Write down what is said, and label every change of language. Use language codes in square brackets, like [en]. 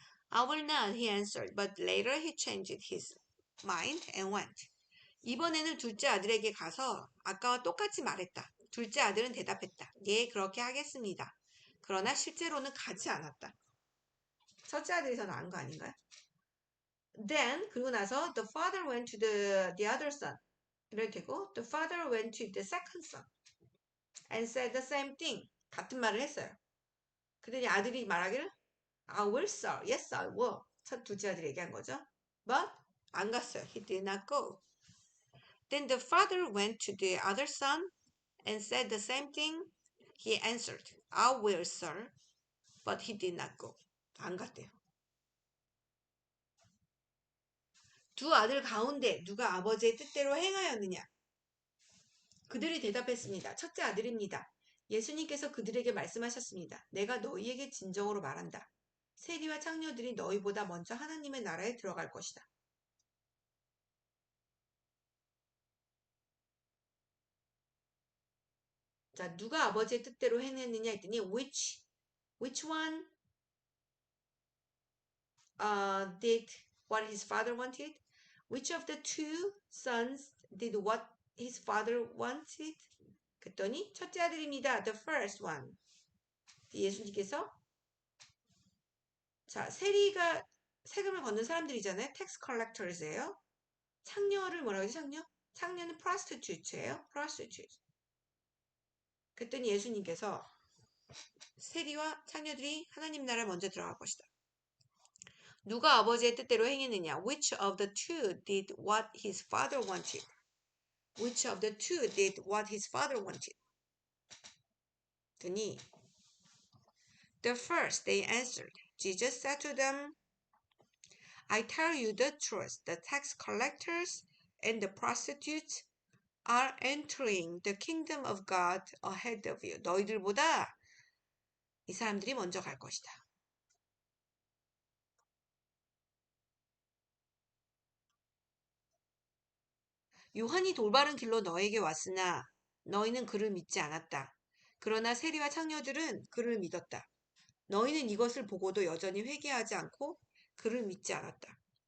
[en] I will not, he answered. But later he changed his mind and went. [ko] 이번에는 둘째 아들에게 가서 아까와 똑같이 말했다. 둘째 아들은 대답했다. 예, 그렇게 하겠습니다. 그러나 실제로는 가지 않았다. 첫째 아들이 더 나은 거 아닌가요? [en] Then [ko] 그리고 나서 [en] the father went to the other son. [ko] 이럴 테고 [en] the father went to the second son and said the same thing. [ko] 같은 말을 했어요. 그랬더니 아들이 말하기를 [en] I will, sir. Yes, I will. [ko] 첫 둘째 아들이 얘기한 거죠. [en] But [ko] 안 갔어요. [en] He did not go. Then the father went to the other son and said the same thing. He answered, I will, sir. But he did not go. [ko] 안 갔대요. 두 아들 가운데 누가 아버지의 뜻대로 행하였느냐? 그들이 대답했습니다. 첫째 아들입니다. 예수님께서 그들에게 말씀하셨습니다. 내가 너희에게 진정으로 말한다. 세리와 창녀들이 너희보다 먼저 하나님의 나라에 들어갈 것이다. 자, 누가 아버지의 뜻대로 행했느냐 했더니 [en] which one did what his father wanted? Which of the two sons did what his father wanted? [ko] 그랬더니 첫째 아들입니다. [en] The first one. [ko] 예수님께서 자, 세리가 세금을 걷는 사람들이잖아요. 텍스 컬렉터즈예요. 창녀를 뭐라고 하지? 창녀는 prostitute예요. prostitute. 그랬더니 예수님께서 세리와 창녀들이 하나님 나라에 먼저 들어갈 것이다. 누가 아버지의 뜻대로 행했느냐? [en] Which of the two did what his father wanted? Which of the two did what his father wanted? [ko] 더니 [en] The first, they answered. Jesus said to them, I tell you the truth, the tax collectors and the prostitutes are entering the kingdom of God ahead of you. [ko] 너희들보다 이 사람들이 먼저 갈 것이다. 요한이 돌바른 길로 너에게 왔으나 너희는 그를 믿지 않았다. 그러나 세리와 창녀들은 그를 믿었다. 너희는 이것을 보고도 여전히 회개하지 않고 그를 믿지 않았다.